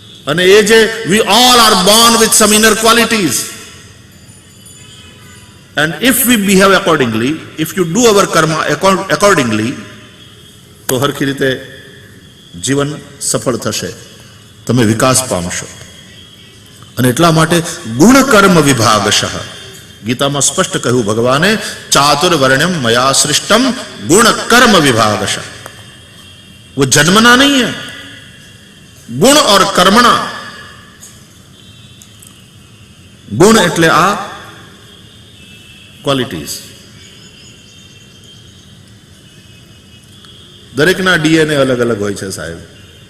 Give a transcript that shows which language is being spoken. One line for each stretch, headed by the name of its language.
Gujarati: અને એ જે
English: we all are born with some inner qualities and if we behave accordingly, if you do our karma accordingly,
Gujarati: તો હરખી રીતે જીવન સફળ થશે, તમે વિકાસ પામશો. અને એટલા માટે ગુણ કર્મ વિભાગશઃ ગીતામાં સ્પષ્ટ કહ્યું ભગવાને,
Sanskrit: ચાતુર્વર્ણ્યમ મયા સૃષ્ટમ ગુણ કર્મ विभागश.
Hindi: वो जन्मना नहीं है, गुण और कर्मणा.
Gujarati: गुण એટલે આ ક્વોલિટીઝ. દરેકના ડીએનએ અલગ અલગ હોય છે સાહેબ.